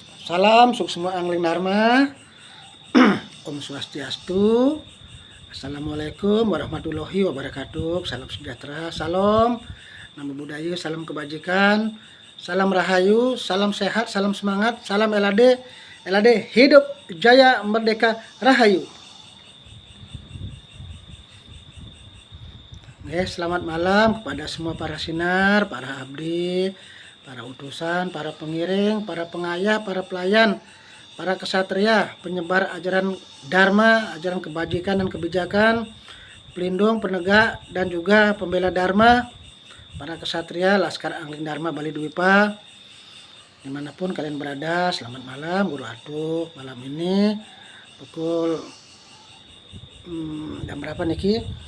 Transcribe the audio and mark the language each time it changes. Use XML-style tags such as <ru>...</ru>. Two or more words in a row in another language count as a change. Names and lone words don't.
<id>Salam Suksma Angling Dharma.</id> <ban>Om Swastiastu.</ban> <ar>السلام عليكم ورحمة الله وبركاته.</ar> <id>Salam sejahtera, salam</id> <pi>namo buddhaya,</pi> <id>salam kebajikan, salam rahayu, salam sehat, salam semangat, salam elade, elade hidup jaya merdeka rahayu. Selamat malam kepada semua para sinar, para abdi, para utusan, para pengiring, para pengayah, para pelayan, para kesatria, penyebar ajaran Dharma, ajaran kebajikan dan kebijakan, pelindung, penegak, dan juga pembela Dharma, para kesatria, Laskar Angling Dharma Bali Dwipa, dimanapun kalian berada. Selamat malam, Guru Atuk. Malam ini pukul jam berapa niki?</id>